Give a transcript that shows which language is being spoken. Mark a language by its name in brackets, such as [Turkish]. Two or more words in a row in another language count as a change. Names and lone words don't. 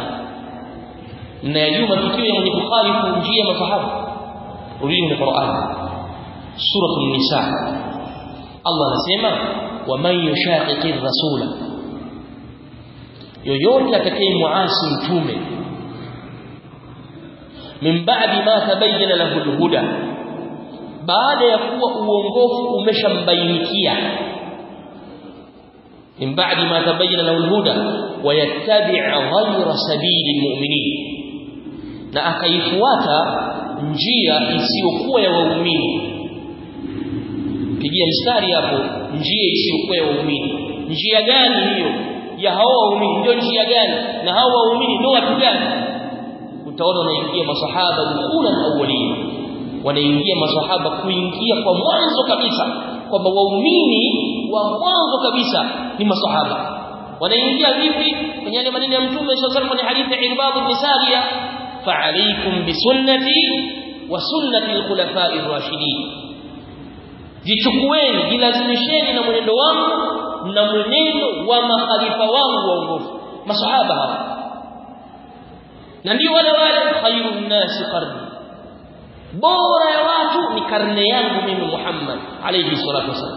[Swahili] Na yajua matukio ya mwenye kukhalifu njia ya masahaba. Rudi kwenye Qur'an, sura an-Nisa, Allah anasema [Arabic] ومن يشاقق الرسول, [Swahili] yoyote atakayemuasi mtume, [Arabic] من بعد ما تبين له الهدى, [Swahili] baada ya kuwa uongofu umeshambainikia. [Arabic] من بعد ما تبين له الهدى ويتبع غير سبيل المؤمنين, [Swahili] na akaifuata njia isiyokuwa ya waumini. Pigia mstari hapo, njia isiyokuwa ya waumini. Njia gani hiyo ya hao waumini? Ndio njia gani? Na hao waumini ndio watu gani? Utaona wanaingia masahaba [Arabic] الأولى الأولين, [Swahili] wanaingia masahaba kuingia kwa mwanzo kabisa, kwamba waumini wa mwanzo kabisa ni masahaba. Wanaingia vipi? Kwenye yale maneno ya Mtume [Arabic] صلى الله عليه وسلم [Swahili] kwenye hadithi ya Irbad ibn Sariya, [Arabic] فعليكم بسنتي وسنة الخلفاء الراشدين, [Swahili] jichukueni, jilazimisheni na mwenendo wangu na mwenendo wa makhalifa wangu waongofu, masahaba hawa. Na ndio wale [Arabic] خير الناس قرني, [Swahili] bora ya watu ni karne yangu mimi Muhammad [Arabic] عليه الصلاة والسلام.